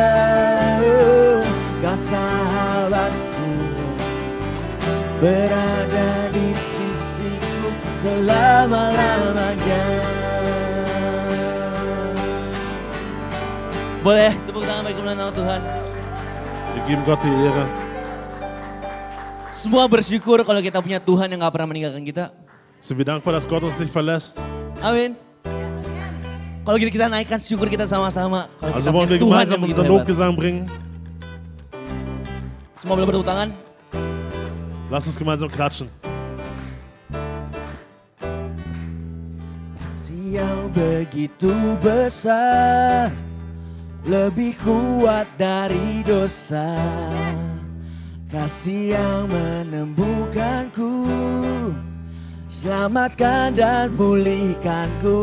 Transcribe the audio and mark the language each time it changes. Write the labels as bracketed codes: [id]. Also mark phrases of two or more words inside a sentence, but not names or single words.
[id] Kau sahabatku, berada di sisiku selama-lamanya. Boleh tepuk tangan bagi kemuliaan nama Tuhan. [de] Wir geben Gott die Ehre. [id] Semua bersyukur kalau kita punya Tuhan yang gak pernah meninggalkan kita. [de] Sind wir dankbar, dass Gott uns nicht verlässt? [id] Amin. Kalau gitu kita naikkan syukur kita sama-sama. Kalau [de] Also [id] kita [de] wollen [id] punya [de] wir [id] Tuhan yang [de] gemeinsam [id] begitu [de] unseren [id] hebat. [de] Lobgesang bringen. [id] Semua boleh bertepuk tangan. [de] Lass uns gemeinsam klatschen. [id] Kasih yang begitu besar, lebih kuat dari dosa. Kasih yang menembuhkanku, selamatkan dan pulihkanku.